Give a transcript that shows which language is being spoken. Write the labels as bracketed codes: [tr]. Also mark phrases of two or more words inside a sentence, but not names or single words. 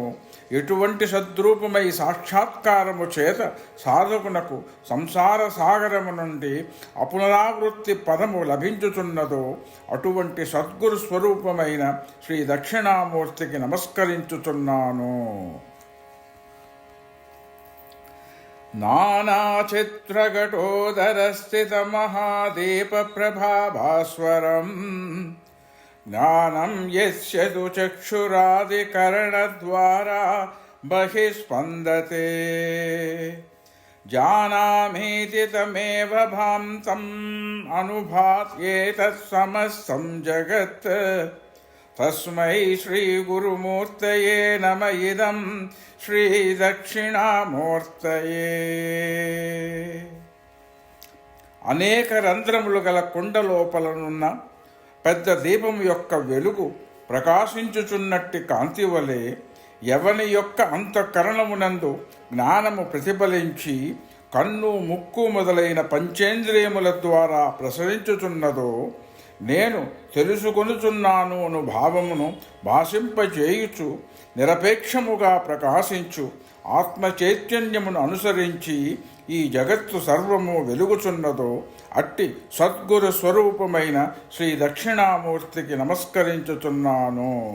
[te] ఎటువంటి సద్రూపమై సాక్షాత్కారము చేత సాధకునకు సంసార సాగరము నుండి అపునరావృత్తి పదము లభించుచున్నదో అటువంటి సద్గురు స్వరూపమైన శ్రీ దక్షిణామూర్తికి నమస్కరించుచున్నాను. [sa] नानाचित्रघटोदरस्थितमहादीपप्रभाभास्वरम् ज्ञानं यस्य तु चक्षुरादिकरणद्वारा बहिः स्पन्दते जानामीति तमेव भान्तम् अनुभात्येतत्समस्तं जगत् तस्मै श्रीगुरुमूर्तये नम इदं శ్రీదక్షిణామూర్తయే. [te] అనేక రంధ్రములు గల కుండ లోపలనున్న పెద్ద దీపం యొక్క వెలుగు ప్రకాశించుచున్నట్టి కాంతి వలె ఎవని యొక్క అంతఃకరణమునందు జ్ఞానము ప్రతిఫలించి కన్ను ముక్కు మొదలైన పంచేంద్రియముల ద్వారా ప్రసరించుచున్నదో, నేను తెలుసుకొనుచున్నాను అను భావమును భాషింపచేయుచు నిరపేక్షముగా ప్రకాశించు ఆత్మచైతన్యమును అనుసరించి ఈ జగత్తు సర్వము వెలుగుచున్నదో అట్టి సద్గురు స్వరూపమైన శ్రీ దక్షిణామూర్తికి నమస్కరించుచున్నాను.